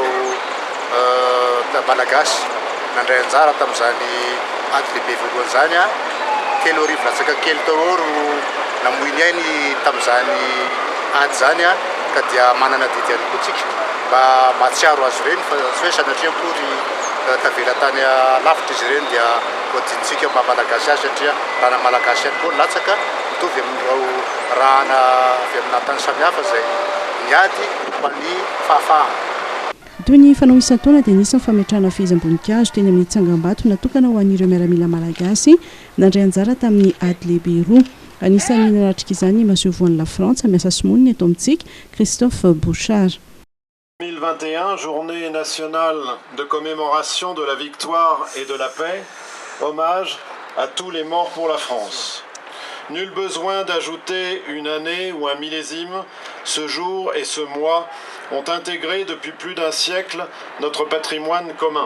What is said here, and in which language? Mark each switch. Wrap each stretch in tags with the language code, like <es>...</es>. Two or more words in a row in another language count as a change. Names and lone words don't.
<mg>ireo malagasy nandray anjara tamin'izany ady lehibe voalohany zany telo arivo latsaka kely tao ro namoiny ainy tamin'izany ady zany ka dia manana didy ihany koa tsika mba mahatsiaro azy ireny fa tsy hoe sanatria akory tavela tany lavitra izy ireny dia voadinitsika mba malagasy azy satria rahana malagasy ihany koa latsaka mitovy amin'ireo rahana avy amina tany samihafa zay niady ho an'ny fahafahana. Toy ny fanao isan-taona dia nisy ny fametrahana fehezam-boninkazo teny amin'ny tsangambato natokana ho an'ireo miaramila malagasy nandray anjara tamin'ny ady lehibe roa. Anisan'ny nanatrika izany masevoan'ny la Frantsa miasa simoniny eto amintsika Christophe Bouchard.</mg> <fr>2021, journée nationale de commémoration de la victoire et de la paix, hommage à tous les morts pour la France. Nul besoin d'ajouter une année ou un millésime, ce jour et ce mois ont intégré depuis plus d'un siècle notre patrimoine commun.</fr>